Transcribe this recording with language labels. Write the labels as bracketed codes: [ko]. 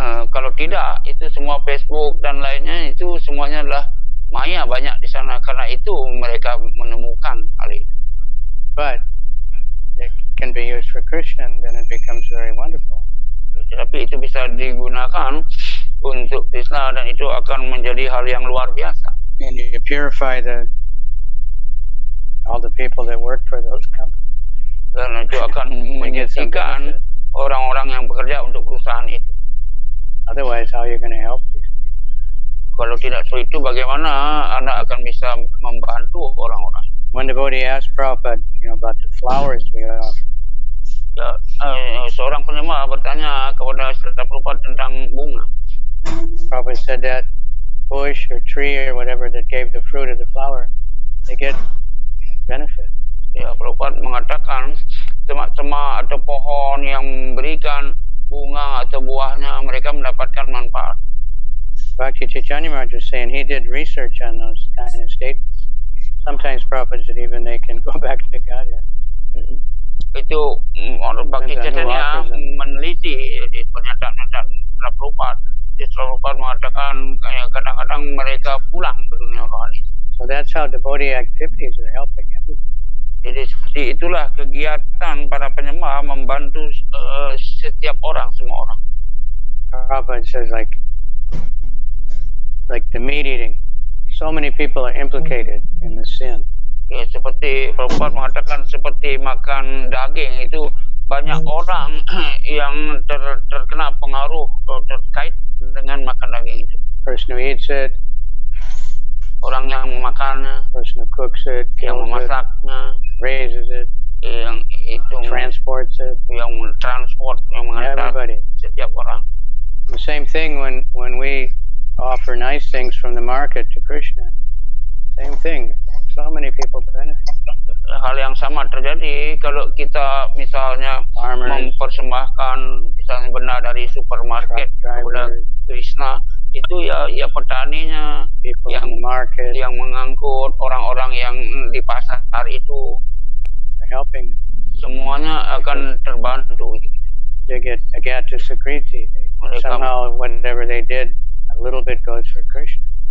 [id] Kalau tidak, itu semua Facebook dan lainnya itu semuanya adalah Maya, banyak di sana. Karena itu mereka menemukan hal itu. [en] But it can be used for Krishna, and then it becomes very wonderful. [id] Tetapi itu bisa digunakan untuk Krishna dan itu akan menjadi hal yang luar biasa. [en] And you purify all the people that work for those companies. [id] Dan itu akan menyucikan orang-orang yang bekerja untuk perusahaan itu. [en] Otherwise, how are you going to help these people? [id] Kalau tidak seperti itu, bagaimana Anda akan bisa membantu orang-orang? [en] One devotee asked Prabhupada, about the flowers we offer. [id] Ya, seorang penyembah bertanya kepada Prabhupada tentang bunga. [en] Prabhupada said that bush or tree or whatever that gave the fruit of the flower, they get benefit. [id] Ya, Prabhupada mengatakan semak-semak atau pohon yang memberikan bunga atau buahnya, mereka mendapatkan manfaat. [en] Bhakti Chaitanya Maharaj was saying he did research on those kind of statements. Sometimes Prabhupada said even they can go back to Godhead. [id] Itu Bhakti Chaitanya meneliti pernyataan Prabhupada. Prabhupada mengatakan kadang-kadang mereka pulang ke dunia rohani. [en] So that's how devotee activities are helping everybody. [id] Jadi seperti itulah kegiatan para penyembah membantu setiap orang, semua orang. [en] Prabhupada says like the meat eating, so many people are implicated in the sin. [id] Ya, seperti Prabhupada mengatakan seperti makan daging itu banyak orang yang terkena pengaruh terkait dengan makan daging itu. [en] Person who eats it [id] orang yang memakannya, [en] person who cooks it, [id] yang [en] kills it, [id] memasaknya, [en] raises it, [id] yang itu [en] transports it, [id] yang transport, yang mengantar [en] everybody. [id] setiap orang. [en] The same thing when we offer nice things from the market to Krishna. Same thing. So many people benefit. [id] Hal yang sama terjadi kalau kita misalnya [en] Farmers, [id] mempersembahkan misalnya benda dari supermarket kepada Krishna, itu ya petaninya [en] people [id] yang [en] in the market, [id] yang mengangkut, orang-orang yang di pasar itu, [en] they're helping. [id] semuanya akan terbantu. [en] They get agata sukriti. [id] Mereka [en] Somehow whatever they did, a little bit goes for Krishna.